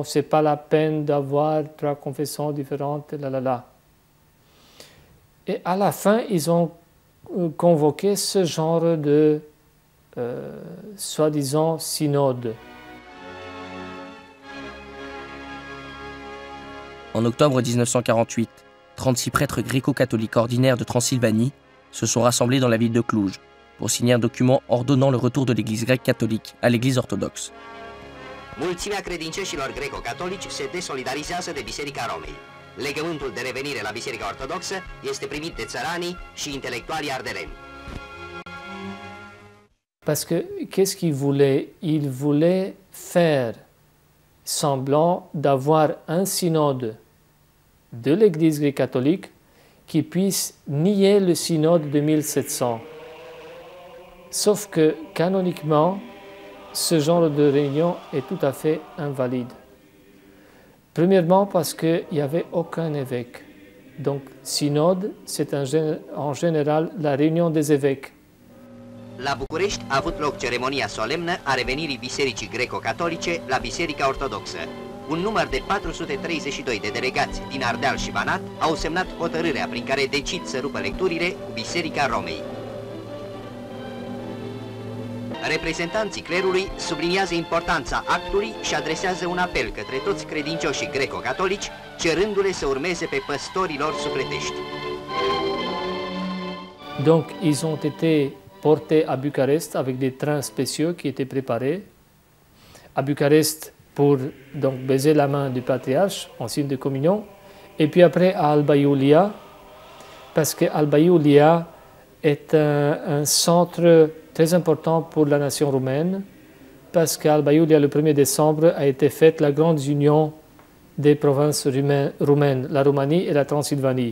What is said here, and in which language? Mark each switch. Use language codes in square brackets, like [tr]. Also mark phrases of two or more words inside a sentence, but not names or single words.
[fr] Ce n'est pas la peine d'avoir 3 confessions différentes, Et à la fin, ils ont convoqué ce genre de soi-disant synode. En octobre 1948, 36 prêtres gréco-catholiques ordinaires de Transylvanie se sont rassemblés dans la ville de Cluj pour signer un document ordonnant le retour de l'Église grecque catholique à l'Église orthodoxe. [ro] Mulțimea credincioșilor greco-catolici se desolidarizează de Biserica Romei. Legământul de revenire la Biserica Ortodoxă este primit de țăranii și intelectualii ardeleni. [fr] Parce que qu'est-ce qu'ils voulaient? Ils voulaient faire semblant d'avoir un synode de l'Église grecque catholique qui puisse nier le synode de 1700. Sauf que canoniquement, ce genre de réunion est tout à fait invalide. Premièrement parce qu'il n'y avait aucun évêque. Donc, synode, c'est en général la réunion des évêques. [ro] La București a avut loc ceremonia solemnă a revenirii Bisericii Greco-Catolice la Biserica Ortodoxă. Un număr de 432 de delegați din Ardeal și Banat au semnat hotărârea prin care decid să rupă lecturile cu Biserica Romei. Reprezentanții clerului subliniază importanța actului și adresează un apel către toți credincioșii greco-catolici, cerându-le să urmeze pe păstorii lor sufletești. [fr] Donc, ils ont été portés à Bucarest avec des trains spéciaux qui étaient préparés. À Bucarest pour donc baiser la main du patriarche en signe de communion. Et puis après à Alba Iulia, parce que Alba Iulia est un centre très important pour la nation roumaine, parce qu'à Alba Iulia, le 1er décembre, a été faite la grande union des provinces roumaines, la Roumanie et la Transylvanie.